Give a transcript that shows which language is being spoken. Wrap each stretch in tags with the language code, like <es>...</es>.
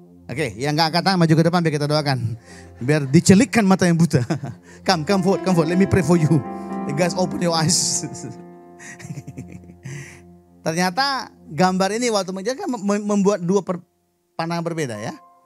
<id>Oke, yang gak angkat tangan maju ke depan biar kita doakan. Biar dicelikkan mata yang buta.</id> <en>Come forward. Let me pray for you. You guys open your eyes.</en> <id>Ternyata gambar ini waktu menjelaskan membuat dua pandangan berbeda ya.</id>